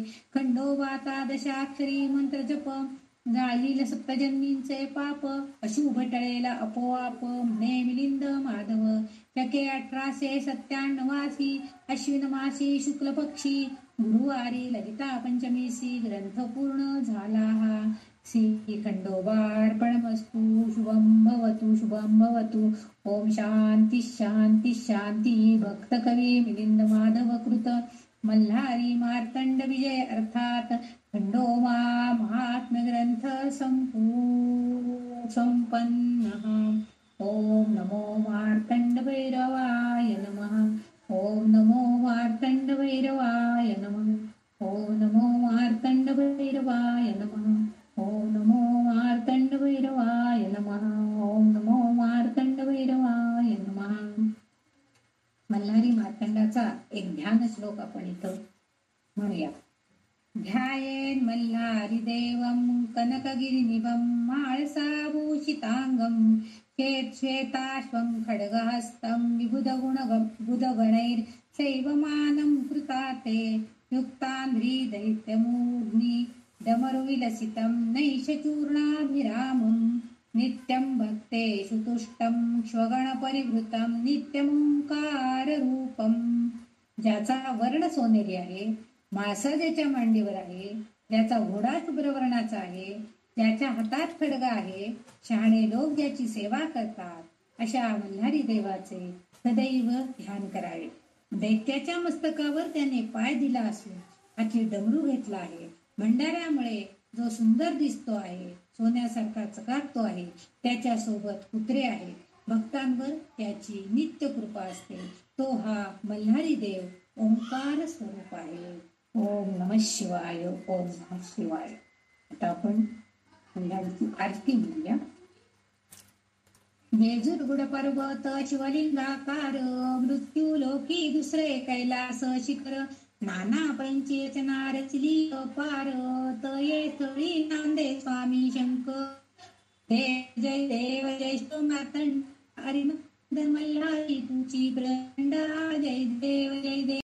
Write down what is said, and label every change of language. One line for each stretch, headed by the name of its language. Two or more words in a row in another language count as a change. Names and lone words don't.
Marathi: खंडोबाचा दशाक्षरी मंत्र जप, जाळील सप्तजन्मींचे पाप. अशुभ टळेला आपोआप, म्हणे मिलिंद माधव. शके 1897 अश्विन मासी शुक्ल पक्षी. गुरुवारी ललिता पंचमीसी ग्रंथ पूर्ण झाला हा.
Sanskrit: श्री खंडोबार्पणमस्तु. शुभम भवतु शुभम भवतु. ओम शांती शांती शांती.
Marathi: भक्त कवी मिलिंद माधव कृत. मल्हारी मार्तंड विजय अर्थात खंडोबा महात्म्य ग्रंथ संपन्न.
Sanskrit: ओम नमो मार्तंड भैरवाय नमः. ओम नमो मार्तंड भैरवाय नमः. ओम नमो मार्तंड भैरवाय नमः. ओम नमो मार्तंड भैरवाय नमः. ओम नमो मार्तंड भैरवाय नमः.
Marathi: मल्हारी मार्तंडाचा एक ध्यान श्लोक आपण इथं म्हणूया.
Sanskrit: ध्यायेन मल्हारी देवं कनकगिरिनिभं माळसाभूषितांगं. श्वेताश्वं खड्गहस्तं विबुधगणैर्सैवमानं कृताते. युक्तान्ध्री दैत्यमूर्ध्नि डमरुविलसितं नैशचूर्णाभिरामं. नित्यं भक्तेषु तुष्टं श्वगणपरिवृतं नित्यमोंकार रूपम.
Marathi: ज्याचा वर्ण सोनेरी आहे, मासा ज्याच्या मांडीवर आहे, ज्याचा घोडा शुभ्रवर्णाचा आहे, ज्याच्या हातात खड्गा आहे, शहाणे लोक ज्याची सेवा करतात, अशा मल्हारी देवाचे सदैव ध्यान करावे. दैत्याच्या मस्तकावर त्याने पाय दिला असून हाती डमरू घेतला आहे. भंडाऱ्यामुळे जो सुंदर दिसतो आहे, सोन्यासारखा चकाकतो आहे, त्याच्या सोबत कुत्रे आहेत. भक्तांवर त्याची नित्य कृपा असते. तो हा मल्हारी देव ओंकार स्वरूप आहे.
Sanskrit: ओम नमः शिवाय. ओम नमः शिवाय.
Marathi: आता आपण मल्हारीची आरती म्हणूया. बेजूर गुड पर्वत शिवलिंगाकार, मृत्यू लोकी दुसरे कैलास शिखर, नाना पंचेचना रचली अपार, तये थळी नांदे स्वामी शंकर. देव जय देव जय मातंड हरिमंद मल्हारी तुची प्रचंड. जय देव जय देव.